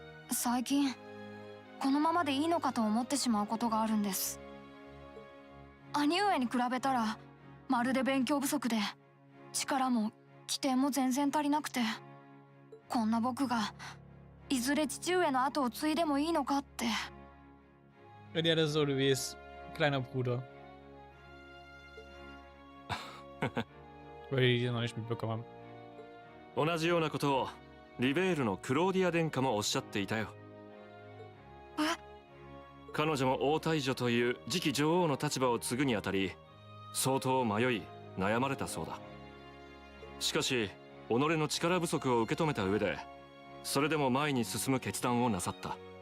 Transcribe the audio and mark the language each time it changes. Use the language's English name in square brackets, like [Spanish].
[Japanese] 最近このままでいいのかと思ってしまうことがあるんです。兄上に比べたらまるで勉強不足で力も起点も全然足りなくて、こんな僕がいずれ父上の後を継いでもいいのかって。 [German] Ja, das ist Oliviers kleiner Bruder. Weil die noch nicht mitbekommen haben. [Japanese] 同じようなことをリベールのクローディア殿下もおっしゃっていたよ。彼女も王太女という次期女王の立場を継ぐにあたり相当迷い悩まれたそうだ。しかし己の力不足を受け止めた上でそれでも前に進む決断をなさった。